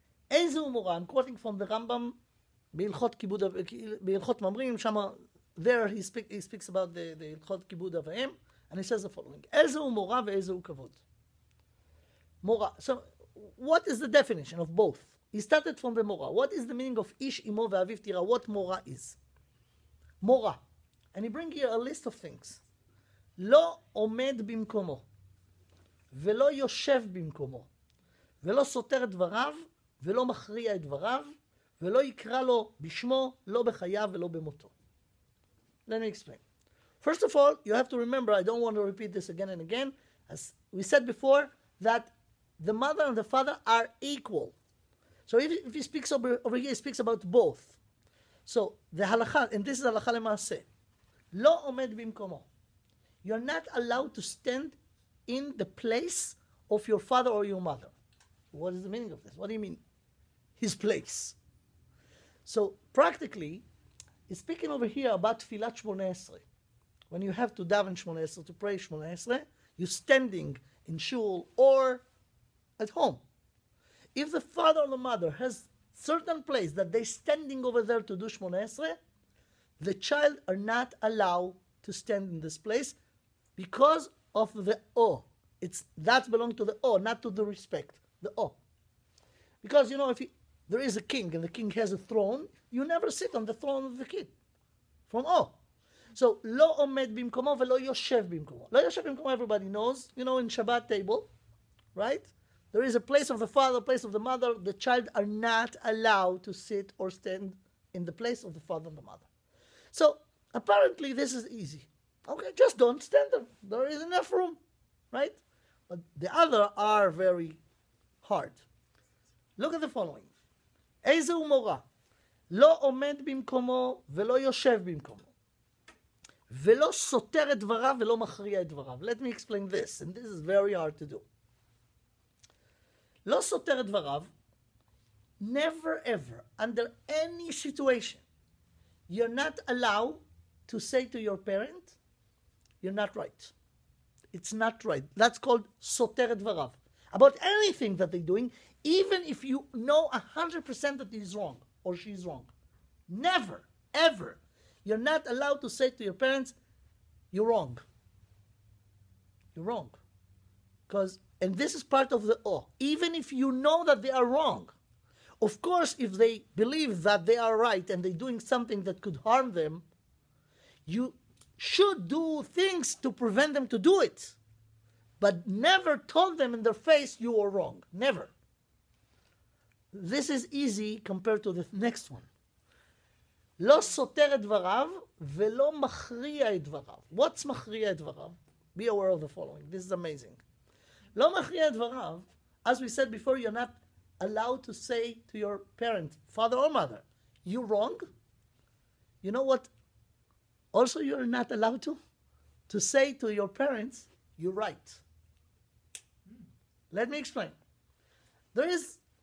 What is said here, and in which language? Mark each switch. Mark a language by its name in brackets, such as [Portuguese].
[Hebrew] Ezu umora, [English] I'm quoting from the Rambam, [Hebrew] בהלכות ממרים, שמה, [English] there he speaks about the הלכות כיבוד אב ואם, and he says the following, [Hebrew] איזה הוא מורה ואיזה הוא כבוד. [English] Mora. So, what is the definition of both? He started from the Mora. What is the meaning of [Hebrew] ish imo ve'aviv tira? [English] What Mora is? Mora. And he brings here a list of things. [Hebrew] לא עומד במקומו, ולא יושב במקומו, ולא סותר את דבריו, ולא מכריע את דבריו, ולא יקרא לו בשמו, לא בחייו ולא במותו. [English] Let me explain. First of all, you have to remember, I don't want to repeat this again and again, as we said before, that the mother and the father are equal. So if he speaks over here, he speaks about both. So the halakha, and this is halakha lema'aseh, [Hebrew] לא עומד במקומו. [English] You're not allowed to stand in the place of your father or your mother. What is the meaning of this? What do you mean? His place. So practically, he's speaking over here about Tfilat Shmoneh Esrei. When you have to daven Shmoneh Esrei, to pray Shmoneh Esrei, you're standing in shul or at home. If the father or the mother has certain place that they're standing over there to do Shmoneh Esrei, the child are not allowed to stand in this place because of the awe. That belongs to the awe, not to the respect. The awe. Because, you know, if there is a king and the king has a throne, you never sit on the throne of the king. From awe. [Hebrew] So, לא עומד במקומו ולא יושב במקומו. לא יושב במקומו, [English] everybody knows, you know, in Shabbat table, right? There is a place of the father, a place of the mother. The child are not allowed to sit or stand in the place of the father and the mother. So, apparently this is easy. Okay, just don't stand there. There is enough room, right? But the other are very hard. Look at the following. [Hebrew] איזה הוא מורה? לא עומד במקומו ולא יושב במקומו. ולא סותר את דבריו ולא מכריע את דבריו. [English] Let me explain this, and this is very hard to do. [Hebrew] לא סותר את דבריו, [English] never ever, under any situation, you're not allowed to say to your parent, you're not right. It's not right. That's called [Hebrew] סותר את דבריו. [English] About anything that they're doing, even if you know 100% that he's wrong or she's wrong. Never, ever. You're not allowed to say to your parents, you're wrong. You're wrong. And this is part of the awe. Even if you know that they are wrong. Of course, if they believe that they are right and they're doing something that could harm them, you should do things to prevent them to do it. But never told them in their face you are wrong. Never. This is easy compared to the next one. [Hebrew] לא סותר את דבריו ולא מכריע את דבריו. [English] What's [Hebrew] מכריע את דבריו? [English] Be aware of the following. This is amazing. [Hebrew] לא מכריע את דבריו, [English] as we said before, you're not allowed to say to your parent, father or mother, you're wrong. You know what? Also, you're not allowed to say to your parents, you're right. Let me explain. There is